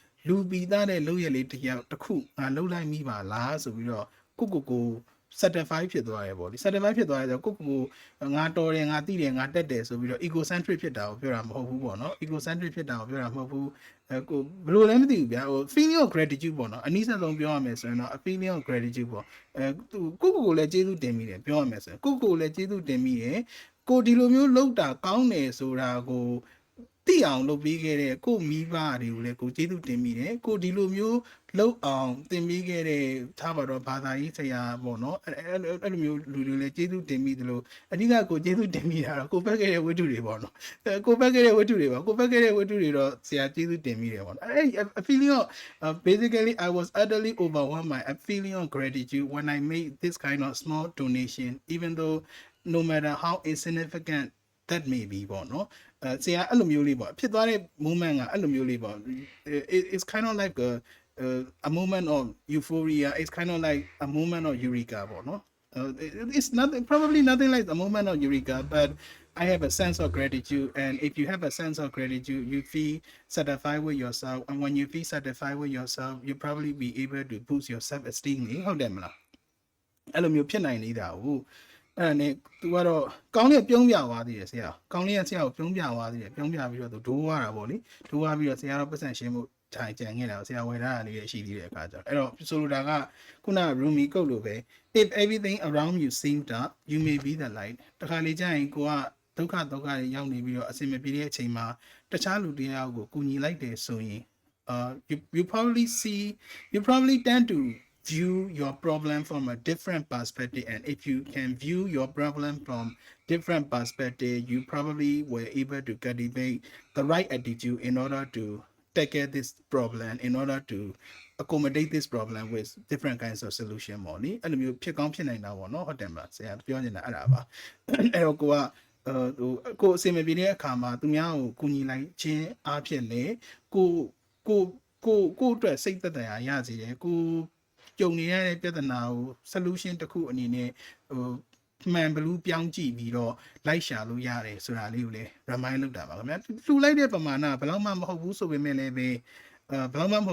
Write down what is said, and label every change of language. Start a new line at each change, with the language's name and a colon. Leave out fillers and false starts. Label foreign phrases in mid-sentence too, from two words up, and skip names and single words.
Burmese: လူပီသားတဲ့လုပ်ရလေးတစ်ယောက်တစ်ခုငါလှုပ်လိုက်မိပါလားဆိုပြီးတော့ကို certify ဖြစ်သွားတယ်ပေါ့လေ certify ဖြစ်သွားတယ်ဆိုကိုငါတော်တယ်ငါသိတယ်ငါတက်တယ်ဆိုပြီးတော့ egocentric ဖြစ်တာကိုပြောတာမဟုတ်ဘူးပေါ့နော် egocentric ဖြစ်တာကိုပြောတာမဟုတ်ဘူးကိုဘယ်လိုလဲ မသိဘူးဗျာဟို
English: feeling of gratitude
Burmese: ပေါ့နော်အနည်းဆက်ဆုံးပြောရမယ်ဆိုရင်တော့
English: a feeling of gratitude
Burmese: ပေါ့ကိုလည်းကျေးဇူးတင်မိတယ်ပြောရမယ်ဆိုရင်ကိုလည်းကျေးဇူးတင်မိတယ်ကိုဒီလိုမျိုးလုပ်တာကောင်းတယ် ဆိုတာကိုသိအောင်လုပ်ပေးခဲ့တဲ့ကိုမိဘတွေကိုလည်းကိုကျေးဇူးတင်မိတယ်ကိုဒီလိုမျိုးလုပ်အောင်သင်ပေးခဲ့တဲ့ထားပါတော့ ဘာသာရေးဆရာပေါ့နော်အဲ့လိုမျိုးလူတွေလည်းကျေးဇူးတင်မိတယ်လို့အဓိကကိုကျေးဇူးတင်မိတာတော့ကိုဖက်ခဲ့တဲ့ဝတ္ထုတွေပေါ့နော်ကိုဖက်ခဲ့တဲ့ဝတ္ထုတွေပါကိုဖက်ခဲ့တဲ့ဝတ္ထုတွေတော့ဆရာကျေးဇူးတင်မိတယ်ပေါ့နော်အဲ့
English: a feeling of basically I was utterly overwhelmed by a feeling of gratitude when I made this kind of small donation even though no matter how insignificant that may be
Burmese: ပေါ့နော်ဆရာအဲ့လိုမျိုးလေးပေါ့ဖြစ်သွားတဲ့ moment ကအဲ့လိုမျိုးလေးပေါ့
English: it's kind of like a moment of euphoria it's kind of like a moment of eureka ပေါ့နော် it's nothing probably nothing like a moment of eureka but I have a sense of gratitude and if you have a sense of gratitude you feel satisfied with yourself and when you feel satisfied with yourself you probably be able to boost your self esteem
Burmese: ဟုတ်တယ်မလားအဲ့လိုမျိုးဖြစ်နိုင်နေတာဟုတ်အဲ့နဲ့ သူကတော့ကောင်းလေးပြုံးပြသွားသေးတယ်ဆရာကောင်းလေးကဆရာကိုပြုံးပြသွားသေးတယ်ပြုံးပြပြီးတော့သူဒိုးသွားတာပေါ့လေဒိုးသွားပြီးတော့ဆရာတော့ပတ်စံရှင်းမှုထိုင်ကြံခဲ့တာဆရာဝယ်ထားတာလေးရှိသေးတဲ့အခါကျတော့အဲ့တော့ဆိုလိုတာကခုန Rumi ကုတ်လို့ပဲ
English: if everything around you seems dark you may be the light
Burmese: တခါလေကြာရင်ကိုကဒုက္ခတွေရောက်နေပြီးတော့အစင်မပြေတဲ့အချိန်မှာတခြားလူတယောက်ကိုကူညီလိုက်တယ်ဆိုရင် you
English: probably tend to view your problem from a different perspective and if you can view your problem from different perspective you probably were able to cultivate the right attitude in order to tackle this problem in order to accommodate this problem with different kinds of solution
Burmese: ပေါ့နိအဲ့လိုမျိုးဖြစ်ကောင်းဖြစ်နိုင်တာပေါ့နော်ဟုတ်တယ်မလားဆရာပြောနေတာအဲ့ဒါပါအဲ့တော့ကိုအစင်မပြေတဲ့အခါမှာသူများကိုကူညီလိုက်ခြင်းအားဖြင့်လေ ကိုအတွက်စိတ်သက်သာရစေတယ်ကိုကြုံနေရတဲ့ပြဿနာကို solution တစ်ခုအနေနဲ့မှန်ဘလူးပြောင်းကြည့်ပြီးတော့လိုက်ရှာလို့ရတယ်ဆိုတာလေးကိုလည်း remind လုပ်တာပါခင်ဗျာလှူလိုက်တဲ့ပမာဏဘယ်တော့မှမဟုတ်ဘူးဆိုပေမဲ့လည်းပဲဘယ်တော့မှမ